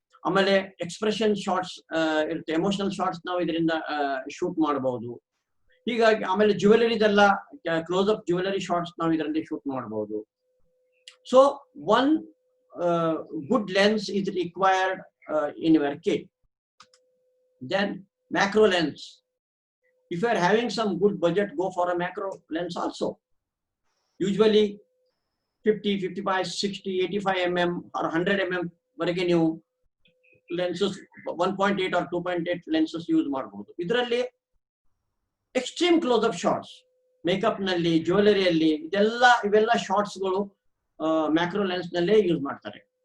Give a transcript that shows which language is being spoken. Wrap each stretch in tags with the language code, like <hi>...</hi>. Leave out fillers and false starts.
<kn>ಆಮೇಲೆ expression shorts ಇರುತ್ತೆ, emotional shorts ನಾವು ಇದರಿಂದ ಶೂಟ್ ಮಾಡಬಹುದು. ಹೀಗಾಗಿ ಆಮೇಲೆ ಜ್ಯುವೆಲರಿದೆಲ್ಲ ಕ್ಲೋಸ್ ಅಪ್ ಜ್ಯುವೆಲರಿ ಶಾರ್ಟ್ಸ್ ನಾವು ಇದರಲ್ಲಿ ಶೂಟ್ ಮಾಡಬಹುದು.</kn> <en>So one good lens is required in your kit. Then macro lens. If you are having some good budget, go for a macro lens also.</en> <kn>Usually 50, 55, 60, 85 mm or 100 mm ವರೆಗೆ ನೀವು lenses 1.8 or 2.8 lenses use ಮಾಡಬಹುದು. ಇದರಲ್ಲಿ extreme close up shorts, makeup ನಲ್ಲಿ, ಜ್ಯುವೆಲರಿಯಲ್ಲಿ, ಇವೆಲ್ಲ ಶಾರ್ಟ್ಸ್ಗಳು macro lens ನಲ್ಲೇ use ಮಾಡ್ತಾರೆ.</kn>